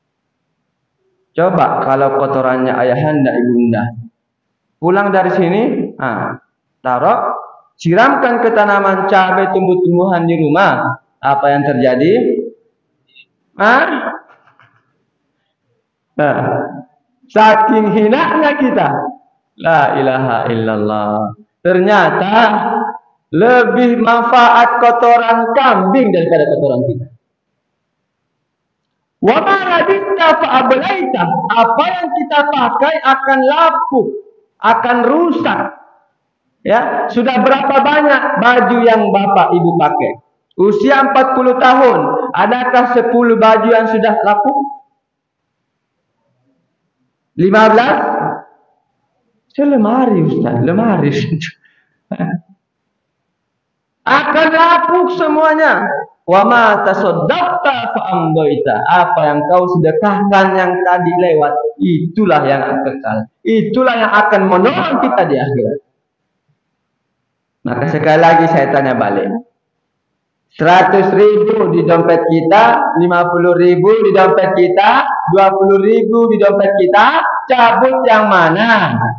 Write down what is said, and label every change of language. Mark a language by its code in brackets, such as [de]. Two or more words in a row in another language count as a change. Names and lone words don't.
[id] Coba kalau kotorannya ayahanda, ibunda, pulang dari sini, taruh, siramkan ke tanaman cabai, tumbuh-tumbuhan di rumah, apa yang terjadi? Saking hinanya kita, [ar] لا إله إلا الله. [id] Ternyata lebih manfaat kotoran kambing daripada kotoran kita. [ar] وما رضيت فأبليت. [id] Apa yang kita pakai akan lapuk, akan rusak. Ya, sudah berapa banyak baju yang bapak ibu pakai? Usia 40 tahun, adakah 10 baju yang sudah lapuk? 15? Selemari Ustaz, lemari. Akan lapuk semuanya. [ar] وما تصدقت فأمضيت. [id] Apa yang kau sedekahkan yang tadi lewat, itulah yang kekal. Itulah yang akan menolong kita di akhirat. Maka sekali lagi saya tanya balik. 100.000 di dompet kita, 50.000 di dompet kita, 20.000 di dompet kita, cabut yang mana?